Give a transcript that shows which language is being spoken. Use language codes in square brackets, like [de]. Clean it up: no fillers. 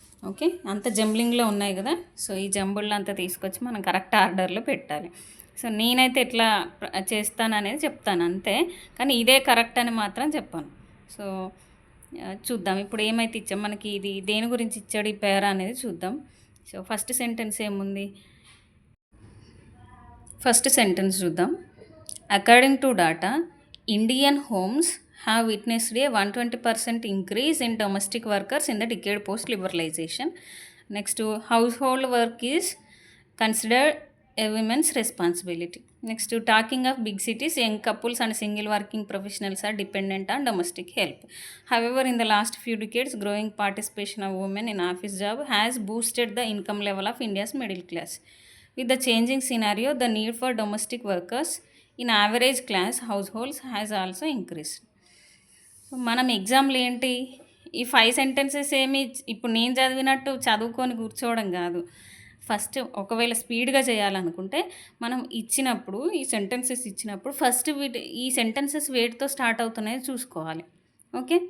[te] Okay, అంత జంబ్లింగ్లో ఉన్నాయి కదా, సో ఈ జంబుల్లో అంతా తీసుకొచ్చి మనం కరెక్ట్ ఆర్డర్లో పెట్టాలి. సో నేనైతే ఎట్లా చేస్తాననేది చెప్తాను అంతే, కానీ ఇదే కరెక్ట్ అని మాత్రం చెప్పాను. సో చూద్దాం ఇప్పుడు ఏమైతే ఇచ్చాం, మనకి ఇది దేని గురించి ఇచ్చాడు ఈ పేరా అనేది చూద్దాం. సో ఫస్ట్ సెంటెన్స్ ఏముంది, ఫస్ట్ సెంటెన్స్ చూద్దాం. [en] According to data, Indian homes have witnessed a 120% increase in domestic workers in the decade post liberalization. Next, household work is considered a women's responsibility. Next, talking of big cities, young couples and single working professionals are dependent on domestic help. However, in the last few decades, growing participation of women in office job has boosted the income level of India's middle class. With the changing scenario, the need for domestic workers in average class households has also increased. [te] మనం ఎగ్జామ్‌లో ఏంటి, ఈ 5 sentences ఏమి ఇప్పుడు నేను చదివినట్టు చదువుకొని కూర్చోవడం గాదు. ఫస్ట్ ఒకవేళ స్పీడ్‌గా చేయాలనుకుంటే, మనం ఇచ్చినప్పుడు ఈ సెంటెన్సెస్ ఇచ్చినప్పుడు ఫస్ట్ ఈ సెంటెన్సెస్ వేటితో స్టార్ట్ అవుతున్నాయో చూసుకోవాలి. ఓకే.